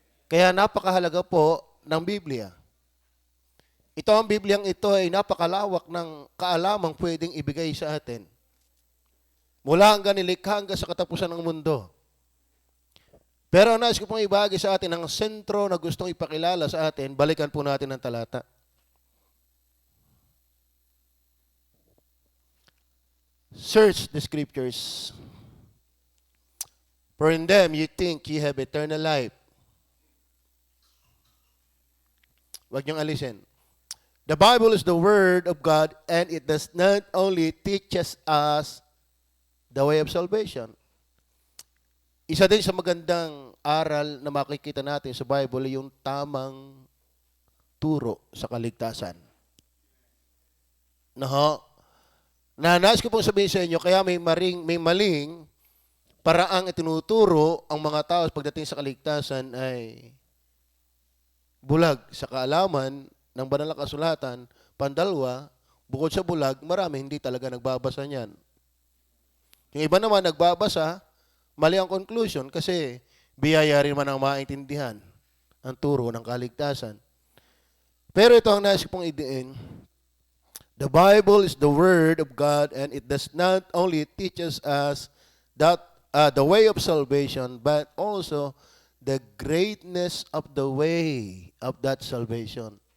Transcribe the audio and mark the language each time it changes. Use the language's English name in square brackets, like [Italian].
[Filipino] Kaya napakahalaga po ng Biblia. Ito ang Bibliang ito ay napakalawak ng kaalamang pwedeng ibigay sa atin. Mula hanggang nilikha hanggang sa katapusan ng mundo. Pero nais ko pong ibahagi sa atin ang sentro na gustong ipakilala sa atin, balikan po natin ang talata. [English] Search the scriptures, for in them you think you have eternal life. [Filipino] Huwag niyong alisin. [English] The Bible is the Word of God, and it does not only teaches us the way of salvation. [Filipino] Isa din sa magandang aral na makikita natin sa Bible ay yung tamang turo sa kaligtasan. Nais ko pong sabihin sa inyo, kaya may maling paraang itinuturo ang mga tao pagdating sa kaligtasan ay bulag sa kaalaman ng banal na kasulatan. Pandalwa, bukod sa bulag, marami hindi talaga nagbabasa niyan. Yung iba naman nagbabasa, mali ang conclusion kasi biyaya rin man ang maintindihan ang turo ng kaligtasan. Pero ito ang nais ko pong idiin. [English] The Bible is the Word of God, and it does not only teaches us that the way of salvation, but also the greatness of the way of that salvation.